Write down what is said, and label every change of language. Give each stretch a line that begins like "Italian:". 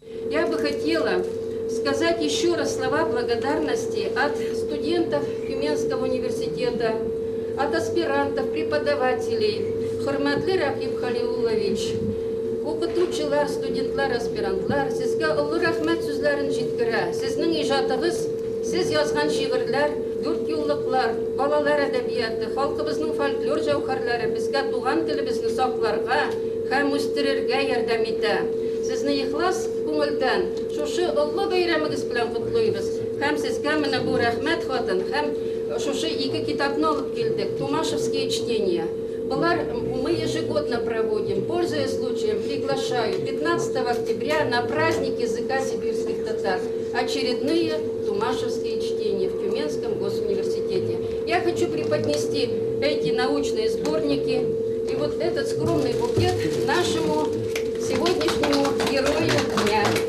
Russian: Я бы хотела сказать еще раз слова благодарности от студентов Тюменского университета, от аспирантов, преподавателей.
Tatar: Хурматлы Ракип Халиуллович, укытучылар, студентлар, аспирантлар, сезгә олы рәхмәт сүзләрен җиткерә. Сезнең иҗатыгыз, сез язган шигырьләр, дүрт юллыклар, балалар әдәбияты, халкыбызның фольклор җәүһәрләре безгә туган телебезне сакларга һәм үстерергә ярдәм итә. Сезне ихлас күңелдән шушы олы бәйрәмегез белән котлыйбыз. Һәм сезгә менә бу рәхмәт хатын, һәм шушы ике китапны алып килдек, Тумашевские чтения.
Russian: Мы ежегодно проводим, пользуясь случаем, приглашаю 15 октября на праздник языка сибирских татар. Очередные Тумашевские чтения в Тюменском госуниверситете. Я хочу преподнести эти научные сборники и вот этот скромный букет нашему сегодняшнему герою дня.